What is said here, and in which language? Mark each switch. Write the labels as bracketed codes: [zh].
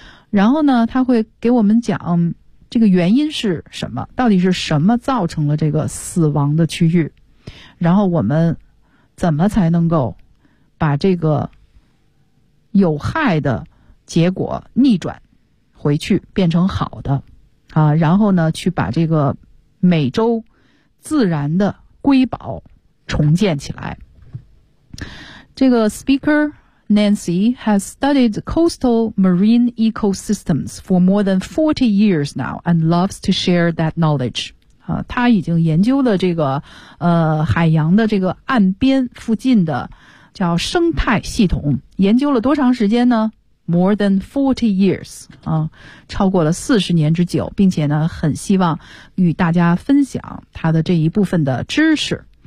[zh] 然后呢它会给我们讲这个原因是什么，到底是什么造成了这个死亡的区域，然后我们怎么才能够把这个有害的结果逆转回去变成好的啊，然后呢去把这个美洲自然的瑰宝重建起来。这个 [en] speaker Nancy has studied coastal marine ecosystems for more than 40 years now and loves to share that knowledge. [zh] 他已经研究了这个海洋的这个岸边附近的叫生态系统，研究了多长时间呢？ [en] More than 40 years [zh] 啊，超过了40年之久，并且呢很希望与大家分享他的这一部分的知识。